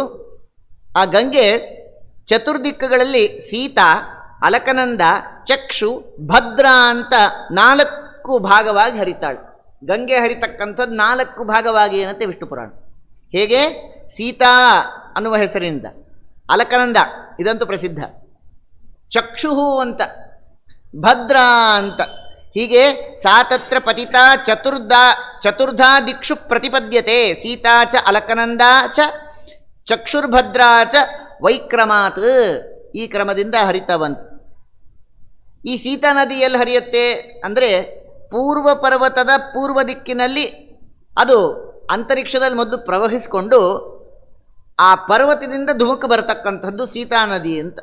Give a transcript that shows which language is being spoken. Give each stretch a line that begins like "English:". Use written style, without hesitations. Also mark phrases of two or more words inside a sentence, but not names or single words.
Kannada: ಆ ಗಂಗೆ ಚತುರ್ದಿಕ್ಕುಗಳಲ್ಲಿ ಸೀತಾ, ಅಲಕನಂದ, ಚಕ್ಷು, ಭದ್ರ ಅಂತ 4 ಭಾಗವಾಗಿ ಹರಿತಾಳು. ಗಂಗೆ ಹರಿತಕ್ಕಂಥದ್ದು 4 ಭಾಗವಾಗಿ ಏನಂತೆ ವಿಷ್ಣು ಪುರಾಣ. ಹೇಗೆ? ಸೀತಾ ಅನ್ನುವ ಹೆಸರಿನಿಂದ, ಅಲಕನಂದ ಇದಂತೂ ಪ್ರಸಿದ್ಧ, ಚಕ್ಷು ಅಂತ, ಭದ್ರ ಅಂತ.
Sanskrit: ಹೀಗೆ ಸಾ ತತ್ರ ಪತಿತಾ ಚತುರ್ಧಾ ದಿಕ್ಷು ಪ್ರತಿಪದ್ಯತೆ. ಸೀತಾ ಚ ಅಲಕನಂದ ಚ ಚಕ್ಷುರ್ಭದ್ರಾ ಚ ವೈಕ್ರಮಾತ್.
Kannada: ಈ ಕ್ರಮದಿಂದ ಹರಿತಾ ಬಂತು. ಈ ಸೀತಾ ನದಿ ಎಲ್ಲಿ ಹರಿಯುತ್ತೆ ಅಂದರೆ ಪೂರ್ವ ಪರ್ವತದ ಪೂರ್ವ ದಿಕ್ಕಿನಲ್ಲಿ ಅದು ಅಂತರಿಕ್ಷದಲ್ಲಿ ಮೊದಲು ಪ್ರವಹಿಸಿಕೊಂಡು ಆ ಪರ್ವತದಿಂದ ಧುಮುಕು ಬರತಕ್ಕಂಥದ್ದು ಸೀತಾ ನದಿ ಅಂತ.